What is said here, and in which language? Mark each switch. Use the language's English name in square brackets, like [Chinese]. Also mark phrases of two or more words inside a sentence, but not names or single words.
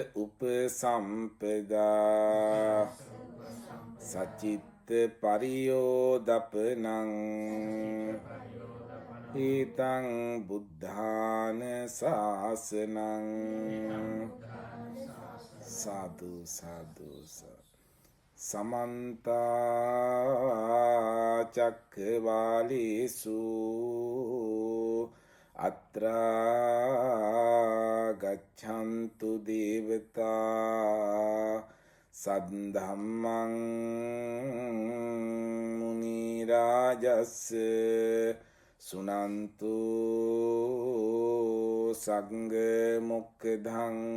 [Pali] උපසම්පදා සචිත්ත පරියෝදපනං ඊතං බුද්ධාන ශාසනං සාදු සාදු සමන්ත චක්කවාලේසු අත්‍රා ගච්ඡන්තු දේවතා සද්ධම්මං මුනි රාජස්ස සුනන්තු සංඝ මොක්ඛදං